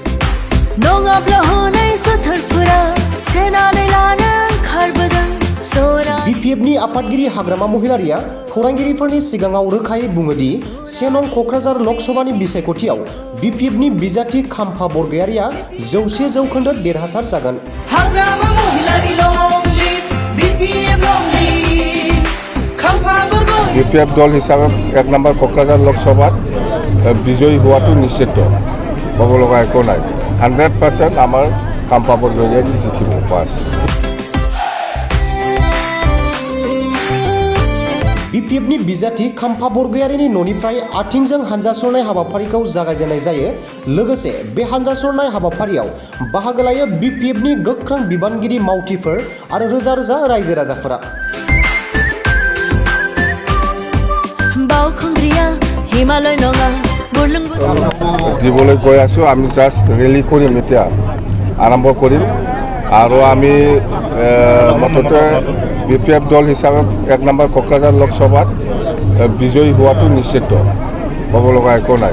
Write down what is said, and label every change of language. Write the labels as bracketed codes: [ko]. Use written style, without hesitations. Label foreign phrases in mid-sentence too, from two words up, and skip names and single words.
[brx] बीपीएफनि आफादगिरि हाग्रामा महिलारिया खौरांगिरिफोरनि सिगाङाव रोखायै बुङोदि 1 नं क'क्राझार लकसभानि बिसायख'थियाव बीपीएफनि बिजाथि खाम्फा बरगयारिया 100% देरहासार जागोन। [as] বিপিএফ দল হিচাপে 1 নম্বৰ কোকৰাঝাৰ লোকসভাত বিজয়ী হোৱাটো নিশ্চিত হ'ব লগা একো নাই। 100% আমাৰ খাম্ফা বৰগয়াৰীয়ে জিকিব পাছ। [brx] बीपीएफनि बिजाथि खाम्फा बरगयारिनि न'निफ्राय आथिंजों हानजा सुरनाय हाबाफारिखौ जागायजेननाय जायो। लोगोसे बे हानजा सुरनाय हाबाफारियाव बाहागो लायो बीपीएफनि गोख्रों बिबानगिरि मावथिफोर आरो रोजा रोजा रायजो राजाफोरा। [as] দিবলৈ গৈ আছোঁ, আমি জাষ্ট ৰেলী কৰিম, এতিয়া আৰম্ভ কৰিম আৰু আমি মুঠতে बीपीएफ দল হিচাপে 1 নম্বৰ কক্ৰাঝাৰ লোকসভাত বিজয়ী হোৱাটো নিশ্চিত হ'ব লগা একো নাই।